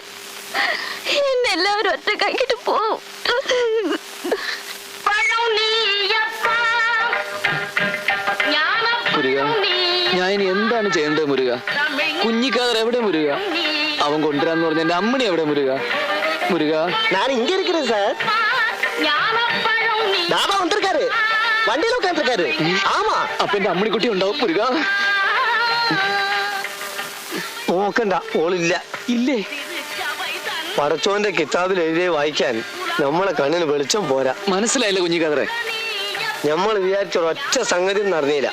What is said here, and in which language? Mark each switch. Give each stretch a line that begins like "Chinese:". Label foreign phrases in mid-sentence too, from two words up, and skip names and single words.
Malayalam: എന്നെ എല്ലാവരും ഒറ്റക്കാക്കിട്ട് പോവും. മുരുക, ഞാൻ ഇനി എന്താണ് ചെയ്യേണ്ടത് മുരുക? കുഞ്ഞിക്കാതർ എവിടെ മുരുക? അവൻ കൊണ്ടുവരാന്ന് പറഞ്ഞ എന്റെ അമ്മണി എവിടെ മുരുക? മുരുക, ഞാൻ ഇങ്ങ
Tamil: இருக்கிறேன் சார். தாபா வந்திருக்காரு. வண்டியில உட்காந்துருக்காரு. ஆமா.
Malayalam: അപ്പൊ എന്റെ അമ്മണിക്കുട്ടി ഉണ്ടാവും മുരുക? നോക്കണ്ട, ഓളില്ല. ഇല്ലേ? പടച്ചോന്റെ കിതാബിൽ എഴുതിയ വായിക്കാൻ നമ്മളെ കണ്ണിന് വെളിച്ചം പോരാ. മനസ്സിലായില്ല കുഞ്ഞിക്കാതറെ? നമ്മൾ വിചാരിച്ച ഒറ്റ സംഗതി നടന്നില്ല.